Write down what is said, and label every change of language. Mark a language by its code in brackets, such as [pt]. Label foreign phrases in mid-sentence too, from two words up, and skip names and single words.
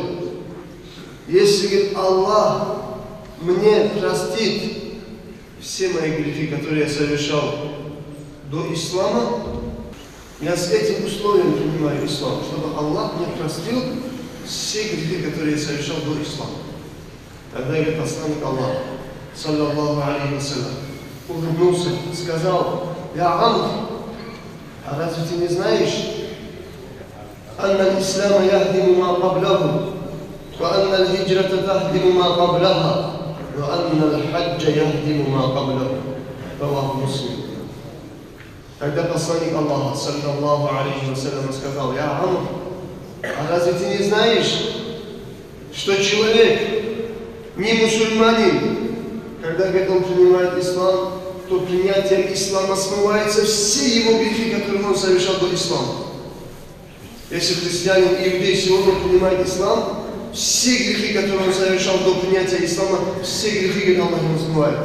[ru] Если, говорит, Аллах мне простит все мои грехи, которые я совершал до ислама, я с этим условием принимаю ислам, чтобы Аллах мне простил все грехи, которые я совершал до ислама. Тогда, говорит, посланник Аллаха, [ar] صلى الله عليه وسلم, [ru] улыбнулся, сказал, я Амр, а разве ты не знаешь, [ar] أن الإسلام يهدم ما قبله وأن الهجرة تهدم ما قبلها وأن الحج يهدم ما قبله رواه مسلم. [ru] Тогда посланник Аллаха, [ar] صلى الله عليه وسلم, [ru] сказал, я Амр, а разве ты не знаешь, что человек, не мусульманин, когда, говорит, он принимает ислам, то принятием ислама смываются все его грехи, которые он совершал до ислама. Если христианин и иудей сегодня принимает ислам, все грехи, которые он совершал до принятия ислама, все грехи, говорит, Аллах ему смывает.